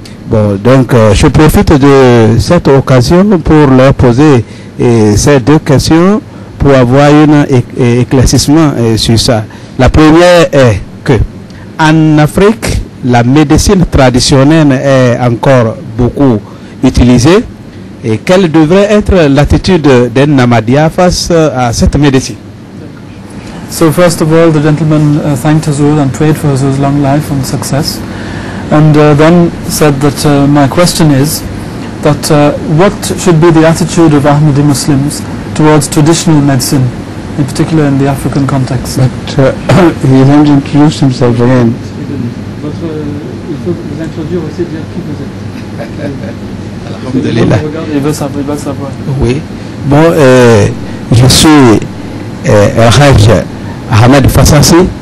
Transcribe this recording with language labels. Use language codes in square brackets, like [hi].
[fr] Bon, donc je profite de cette occasion pour leur poser ces 2 questions pour avoir un éclaircissement sur ça. La première est que en Afrique, la médecine traditionnelle est encore beaucoup utilisée. Et quelle devrait être l'attitude d'un Ahmadiyya face à cette médecine? [en] So first of all, the gentleman thanked Huzur and prayed for Huzur's long life and success. And then said that my question is that what should be the attitude of Ahmadi Muslims towards traditional medicine, in particular in the African context? But he hasn't introduced himself again. [fr] Il faut vous introduire aussi, dire qui vous êtes. Il veut savoir. Oui. Bon, je suis Haj Ahmed Fassassi.